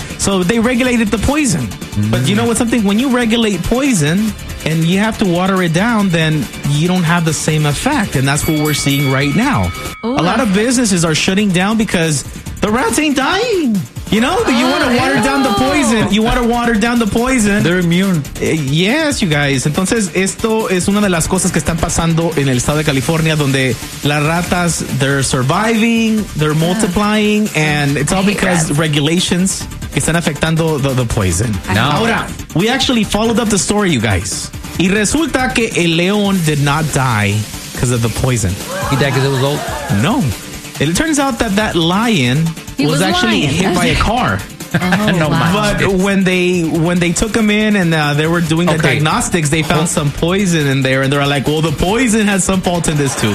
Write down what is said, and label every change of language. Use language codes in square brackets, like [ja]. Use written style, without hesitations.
[en] So they regulated the poison. But you know what's something? When you regulate poison and you have to water it down, then you don't have the same effect. And that's what we're seeing right now. Ooh. A lot of businesses are shutting down because the rats ain't dying. You know, you want to water down the poison. You want to water down the poison. They're immune. Yes, you guys. [es] Entonces, esto es una de las cosas que están pasando en el estado de California, donde las ratas, [en] they're surviving, they're multiplying, and it's all because regulations [es] que están afectando [en] the poison. No. [es] Ahora, [en] we actually followed up the story, you guys. [es] Y resulta que el león [en] did not die because of the poison. He died because it was old? No. It turns out that lion... He was actually lying. Hit by a car. Oh, no, wow. But when they took him in and they were doing the diagnostics, they found some poison in there. And they're like, well, the poison has some fault in this, too.